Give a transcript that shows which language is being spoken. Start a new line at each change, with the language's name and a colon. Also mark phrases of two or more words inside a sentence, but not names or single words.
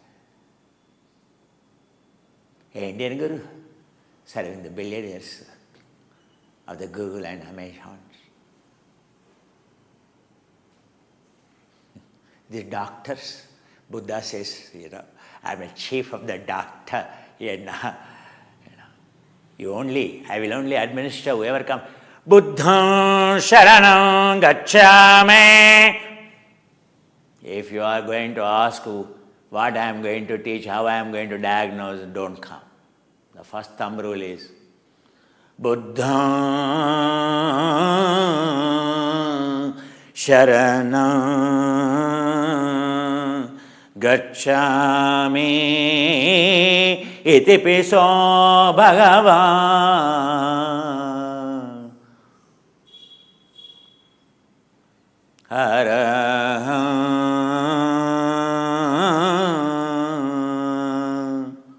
English: An Indian guru serving the billionaires of the Google and Amazon. The doctors, Buddha says, I'm a chief of the doctor. I will only administer whoever comes.
Pali: Buddham sharanam gacchami.
English: If you are going to ask what I am going to teach, how I am going to diagnose, don't come. The first thumb rule is
Pali: Buddham sharanam gacchami iti piso bhagavan araham